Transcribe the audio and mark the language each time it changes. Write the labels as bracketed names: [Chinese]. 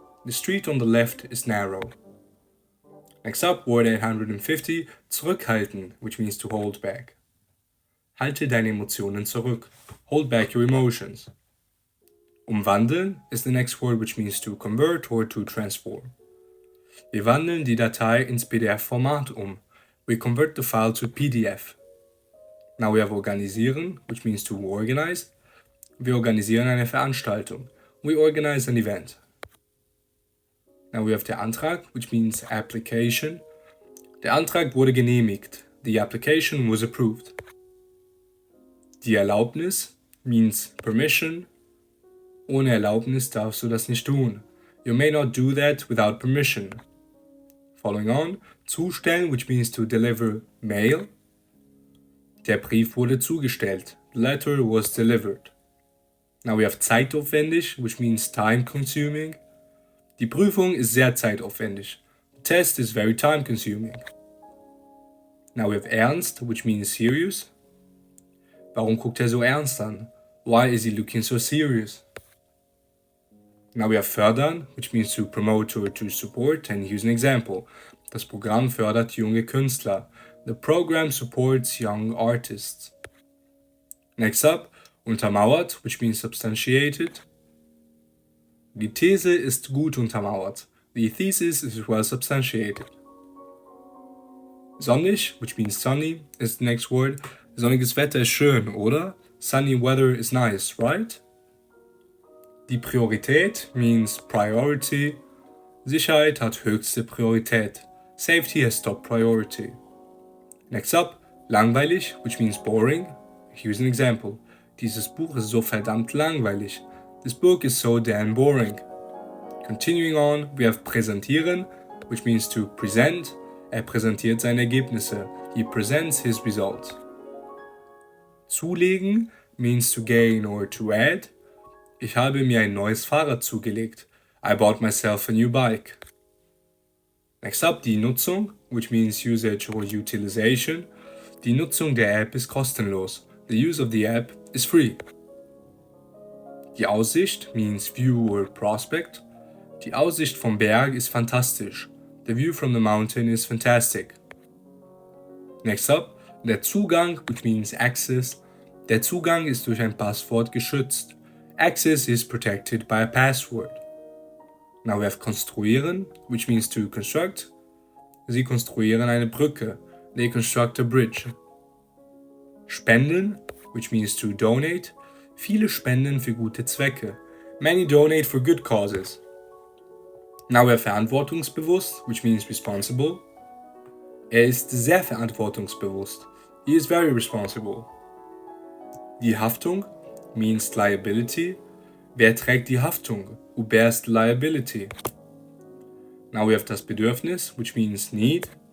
[English] The street on the left is narrow. Next up, word 850, zurückhalten, which means to hold back. [German] Halte deine Emotionen zurück. [English] Hold back your emotions. Umwandeln is the next word, which means to convert or to transform. [German] Wir wandeln die Datei ins PDF-Format um. [English] We convert the file to PDF. Now we have organisieren, which means to organize. [German] Wir organisieren eine Veranstaltung. [English] We organize an event. Now we have der Antrag, which means application. [German] Der Antrag wurde genehmigt. [English] The application was approved. Die Erlaubnis means permission. [German] Ohne Erlaubnis darfst du das nicht tun. [English] You may not do that without permission. Following on, zustellen, which means to deliver mail. [German] Der Brief wurde zugestellt. [English] The letter was delivered. Now we have zeitaufwendig, which means time consuming. [German] Die Prüfung ist sehr zeitaufwendig. [English] The test is very time consuming. Now we have ernst, which means serious. [German] Warum guckt er so ernst an? [English] Why is he looking so serious? Now we have fördern, which means to promote or to support, and here's an example. [German] Das Programm fördert junge Künstler. [English] The program supports young artists. Next up, untermauert, which means substantiated. [German] Die These ist gut untermauert. [English] The thesis is well substantiated. Sonnig, which means sunny, is the next word. [German] Sonniges Wetter ist schön, oder? [English] Sunny weather is nice, right? Die Priorität means priority. [German] Sicherheit hat höchste Priorität. [English] Safety has top priority. Next up, langweilig, which means boring. Here's an example. [German] Dieses Buch ist so verdammt langweilig. [English] This book is so damn boring. Continuing on, we have präsentieren, which means to present. [German] Er präsentiert seine Ergebnisse. [English] He presents his results. Zulegen means to gain or to add. [German] Ich habe mir ein neues Fahrrad zugelegt. [English] I bought myself a new bike. Next up, die Nutzung, which means usage or utilization. [German] Die Nutzung der App ist kostenlos. [English] The use of the app is free. Die Aussicht means view or prospect. [German] Die Aussicht vom Berg ist fantastisch. [English] The view from the mountain is fantastic. Next up, der Zugang, which means access. [German] Der Zugang ist durch ein Passwort geschützt. [English] Access is protected by a password. Now we have konstruieren, which means to construct. [German] Sie konstruieren eine Brücke. [English] They construct a bridge. Spenden, which means to donate. [German] Viele spenden für gute Zwecke. [English] Many donate for good causes. Now we have verantwortungsbewusst, which means responsible. [German] Ist sehr verantwortungsbewusst. [English] He is very responsible. [German] Die Haftung [English] means liability. [German] Wer trägt die Haftung? [English] Who bears the liability? Now we have das Bedürfnis, which means need.